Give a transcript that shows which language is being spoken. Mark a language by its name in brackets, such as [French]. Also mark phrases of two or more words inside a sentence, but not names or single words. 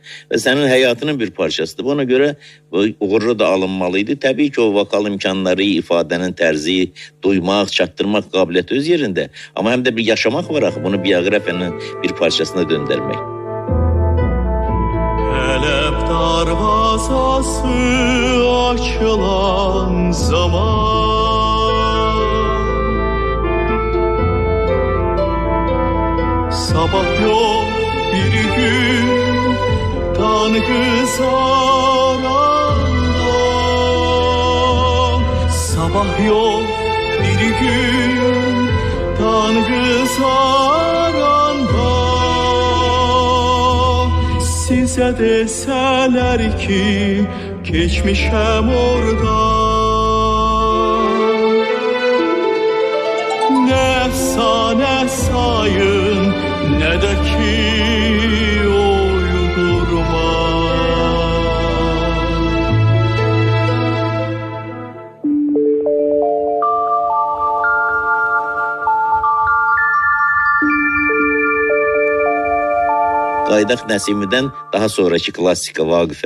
[Azerbaijani] Və sənin həyatının bir parçasıdır. Ona görə uğurlu da alınmalıydı. Təbii ki, o vokal imkanları, ifadənin tərzi, duymaq, çatdırmaq qabiliyyəti öz yerində. Amma həm də bir yaşamaq var axı, bunu bioqrafiyanın bir parçasına döndərmək. [Turkish] Hələb darvazası açılan zaman sabah yok bir gün tan kızaranda, sabah yok bir gün tan kızaranda, size deseler ki geçmişem orada, ne efsane sayın ne de ki uydurma. [Azerbaijani] Qaydaq Nəsimidən daha sonraki klassika Vaqifə.